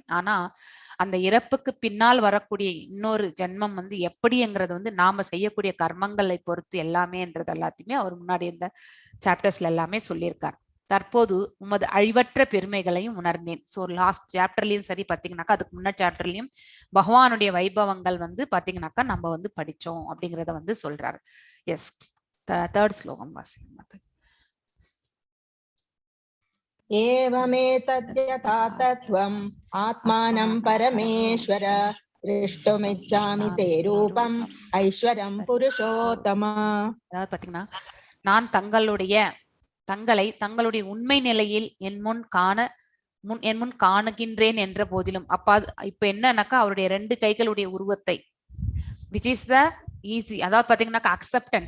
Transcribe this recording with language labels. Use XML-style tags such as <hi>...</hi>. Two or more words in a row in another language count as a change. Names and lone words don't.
<ta>ஆனா அந்த இறப்புக்கு பின்னால் வரக்கூடிய இன்னொரு ஜென்மம் வந்து எப்படிங்கிறது வந்து நாம செய்யக்கூடிய கர்மங்களை பொறுத்து எல்லாமேன்றது எல்லாத்தையுமே அவர் முன்னாடி இந்த சாப்டர்ஸ்ல எல்லாமே சொல்லியிருக்கார். தற்போது உமது அழிவற்ற பெருமைகளையும் உணர்ந்தேன்.</ta> <en>so last</en> <ta>சாப்டர்லயும் சரி பாத்தீங்கன்னாக்கா அதுக்கு முன்னாடி சாப்டர்லயும் பகவானுடைய வைபவங்கள் வந்து பாத்தீங்கன்னாக்கா நம்ம வந்து படிச்சோம் அப்படிங்கிறத வந்து சொல்றாரு.</ta> <en>yes, third</en> <ta>ஸ்லோகம் வாசி.</ta> <sa>एवमेतद्यथा तत्त्वम् आत्मानं परमेश्वर दृष्टुमिच्छामि ते रूपम् ऐश्वरं पुरुषोत्तम.</sa> <ta>அதாவது பாத்தீங்கன்னா நான் தங்களுடைய உண்மை நிலையில் என் முன் காண என் முன் காணுகின்றேன் என்ற போதிலும் அப்ப இப்ப என்னன்னாக்கா அவருடைய 2 கைகளுடைய உருவத்தை</ta> <en>which is the easy,</en> <ta>அதாவது பாத்தீங்கன்னாக்கா அக்செப்டன்ஸ்.</ta>